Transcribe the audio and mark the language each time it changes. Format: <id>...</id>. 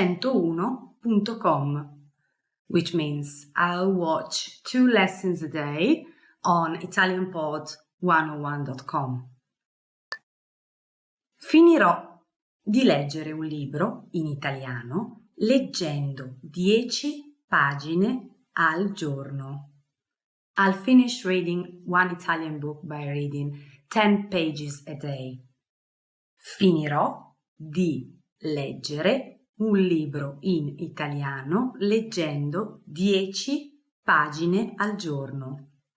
<en>italianpod101.com, which means I'll watch 2 lessons a day on italianpod101.com.</en> <it>Finirò di leggere un libro in italiano leggendo 10 pagine al giorno.</it> <en>I'll finish reading one Italian book by reading 10 pages a day.</en> <it>Finirò di leggere un libro in italiano leggendo 10 pagine al giorno.</it>